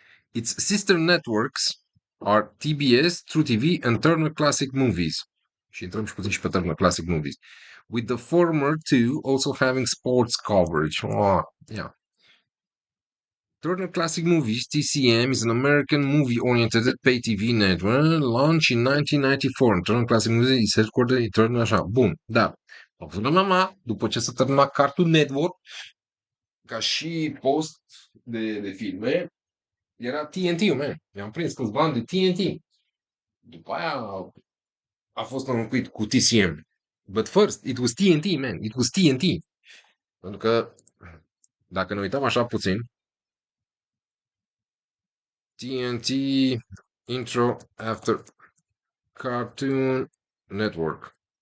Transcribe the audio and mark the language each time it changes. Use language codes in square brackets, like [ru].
[en] Its sister networks are TBS, True TV, and Turner Classic Movies. [ro] Și intrăm și puțin și pe Turner Classic Movies. [en] With the former two also having sports coverage. Yeah. Turner Classic Movies, TCM, is an American movie-oriented pay TV network launched in 1994. Turner Classic Movies is headquartered in Turner, așa. [ro] Bun, da. Mama, după ce s-a terminat Cartoon Network, ca și post de filme, era TNT-ul, man. I-am prins câțiva ani de TNT. După aia a fost înlocuit cu TCM. [en] But first, it was TNT, man. It was TNT. [ro] Pentru că, dacă ne uităm așa puțin, [en] TNT intro after Cartoon Network.